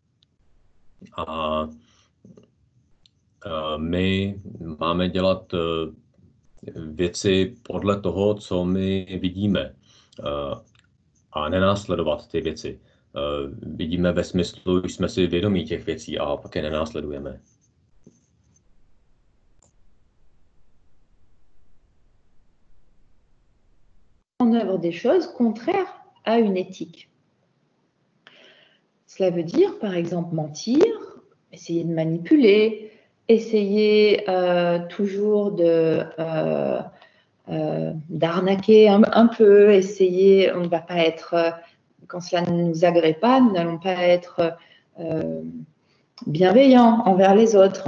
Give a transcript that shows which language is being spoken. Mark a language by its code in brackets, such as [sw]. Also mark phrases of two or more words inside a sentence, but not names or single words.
[cs] A my máme dělat věci podle toho, co my vidíme a nenásledovat ty věci. Vidíme ve smyslu, že jsme si vědomí těch věcí a pak je nenásledujeme. [fr] En œuvre des choses contraires à une éthique. Cela veut dire, par exemple, mentir, essayer de manipuler, essayer toujours d'arnaquer un peu, essayer, on ne va pas être, quand cela ne nous agrée pas, nous n'allons pas être bienveillants envers les autres.